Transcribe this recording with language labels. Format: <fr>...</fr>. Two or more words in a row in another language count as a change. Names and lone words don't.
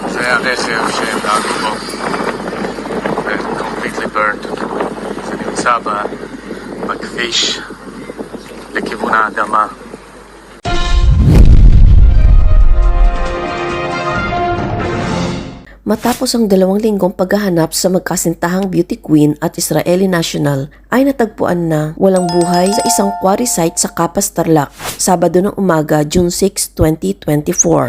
<he>הרכב שנהגו בו</he> <en>completely burned.</en> <he>זה נמצא בכביש לכיוון האדמה.</he> <tl>Matapos ang 2 linggong paghahanap sa magkasintahang beauty queen at Israeli national, ay natagpuan na walang buhay sa isang quarry site sa Capas, Tarlac, Sabado ng umaga, June 6, 2024.</tl>